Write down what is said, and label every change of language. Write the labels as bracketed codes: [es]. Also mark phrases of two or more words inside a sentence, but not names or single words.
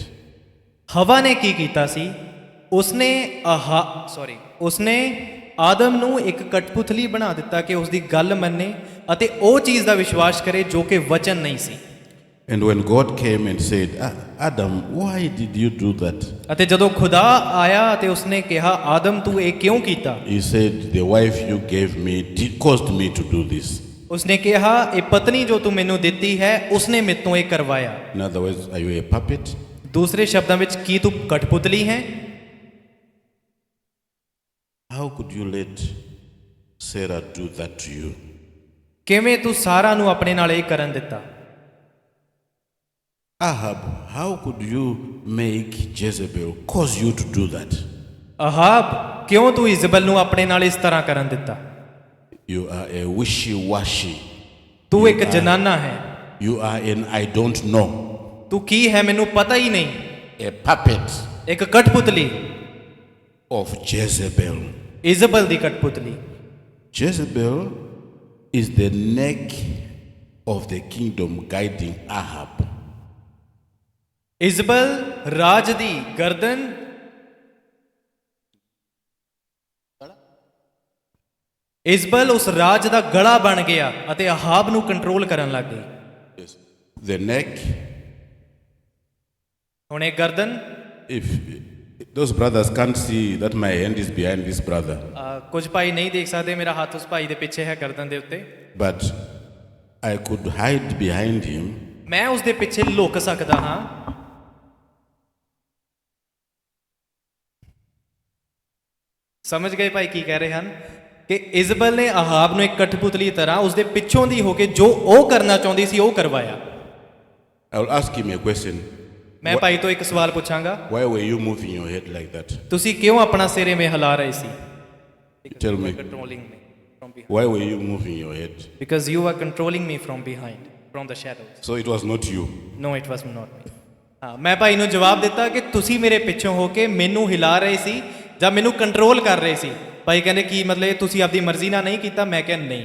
[pa] ਹਵਾ ਨੇ ਕੀ ਕੀਤਾ ਸੀ? ਉਸਨੇ ਆਦਮ ਨੂੰ ਇੱਕ ਕਠਪੁਤਲੀ ਬਣਾ ਦਿੱਤਾ ਕਿ ਉਸ ਦੀ ਗੱਲ ਮੰਨੇ ਅਤੇ ਉਹ ਚੀਜ਼ ਦਾ ਵਿਸ਼ਵਾਸ ਕਰੇ ਜੋ ਕਿ ਵਚਨ ਨਹੀਂ ਸੀ। [en] And when God came and said, Adam, why did you do that? [pa] ਅਤੇ ਜਦੋਂ ਖੁਦਾ ਆਇਆ ਅਤੇ ਉਸਨੇ ਕਿਹਾ ਆਦਮ ਤੂੰ ਇਹ ਕਿਉਂ ਕੀਤਾ? [en] He said, the wife you gave me caused me to do this. [pa] ਉਸਨੇ ਕਿਹਾ ਇਹ ਪਤਨੀ ਜੋ ਤੂੰ ਮੈਨੂੰ ਦਿੱਤੀ ਹੈ ਉਸਨੇ ਮੇਰੇ ਤੋਂ ਇਹ ਕਰਵਾਇਆ। [en] In other words, are you a puppet? [pa] ਦੂਸਰੇ ਸ਼ਬਦਾਂ ਵਿੱਚ ਕੀ ਤੂੰ ਕਠਪੁਤਲੀ ਹੈ? [en] How could you let Sarah do that to you? [pa] ਕਿਵੇਂ ਤੂੰ ਸਾਰਾ ਨੂੰ ਆਪਣੇ ਨਾਲ ਇਹ ਕਰਨ ਦਿੱਤਾ? [en] Ahab, how could you make Jezebel cause you to do that? [pa] ਅਹਾਬ ਕਿਉਂ ਤੂੰ ਇਜ਼ਬਲ ਨੂੰ ਆਪਣੇ ਨਾਲ ਇਸ ਤਰ੍ਹਾਂ ਕਰਨ ਦਿੱਤਾ? [en] You are a wishy-washy. [pa] ਤੂੰ ਇੱਕ ਜਨਾਨਾ ਹੈ। [en] You are an I don't know. [pa] ਤੂੰ ਕੀ ਹੈ ਮੈਨੂੰ ਪਤਾ ਹੀ ਨਹੀਂ। [en] A puppet [pa] ਇੱਕ ਕਠਪੁਤਲੀ [en] of Jezebel. [pa] ਇਜ਼ਬਲ ਦੀ ਕਠਪੁਤਲੀ। [en] Jezebel is the neck of the kingdom guiding Ahab. [pa] ਇਜ਼ਬਲ ਰਾਜ ਦੀ ਗਰਦਨ, ਇਜ਼ਬਲ ਉਸ ਰਾਜ ਦਾ ਗਲਾ ਬਣ ਗਿਆ ਅਤੇ ਅਹਾਬ ਨੂੰ ਕੰਟਰੋਲ ਕਰਨ ਲੱਗ ਗਈ। [en] Yes. The neck. [pa] ਹੁਣ ਇਹ ਗਰਦਨ, [en] If those brothers can't see that my hand is behind this brother, [pa] ਕੁਝ ਭਾਈ ਨਹੀਂ ਦੇਖ ਸਕਦੇ ਮੇਰਾ ਹੱਥ ਉਸ ਭਾਈ ਦੇ ਪਿੱਛੇ ਹੈ ਗਰਦਨ ਦੇ ਉੱਤੇ, [en] but I could hide behind him. [pa] ਮੈਂ ਉਸ ਦੇ ਪਿੱਛੇ ਲੁਕ ਸਕਦਾ ਹਾਂ। ਸਮਝ ਗਏ ਭਾਈ ਕੀ ਕਹਿ ਰਹੇ ਹਨ ਕਿ ਇਜ਼ਬਲ ਨੇ ਅਹਾਬ ਨੂੰ ਇੱਕ ਕਠਪੁਤਲੀ ਤਰ੍ਹਾਂ ਉਸ ਦੇ ਪਿੱਛੋਂ ਦੀ ਹੋ ਕੇ ਜੋ ਉਹ ਕਰਨਾ ਚਾਹੁੰਦੀ ਸੀ ਉਹ ਕਰਵਾਇਆ। [en] I will ask him a question. [pa] ਮੈਂ ਭਾਈ ਤੋਂ ਇੱਕ ਸਵਾਲ ਪੁੱਛਾਂਗਾ, [en] Why were you moving your head like that? [pa] ਤੁਸੀਂ ਕਿਉਂ ਆਪਣਾ ਸਿਰ ਐਵੇਂ ਹਿਲਾ ਰਹੇ ਸੀ? [en] Tell me. Controlling me from behind. Why were you moving your head? Because you were controlling me from behind, from the shadows. So it was not you. No, it was not me. [pa] ਹਾਂ, ਮੈਂ ਭਾਈ ਨੂੰ ਜਵਾਬ ਦਿੱਤਾ ਕਿ ਤੁਸੀਂ ਮੇਰੇ ਪਿੱਛੋਂ ਹੋ ਕੇ ਮੈਨੂੰ ਹਿਲਾ ਰਹੇ ਸੀ ਜਾਂ ਮੈਨੂੰ ਕੰਟਰੋਲ ਕਰ ਰਹੇ ਸੀ। ਭਾਈ ਕਹਿੰਦੇ ਕੀ ਮਤਲਬ ਇਹ ਤੁਸੀਂ ਆਪਦੀ ਮਰਜ਼ੀ ਨਾਲ ਨਹੀਂ ਕੀਤਾ? ਮੈਂ ਕਿਹਾ ਨਹੀਂ।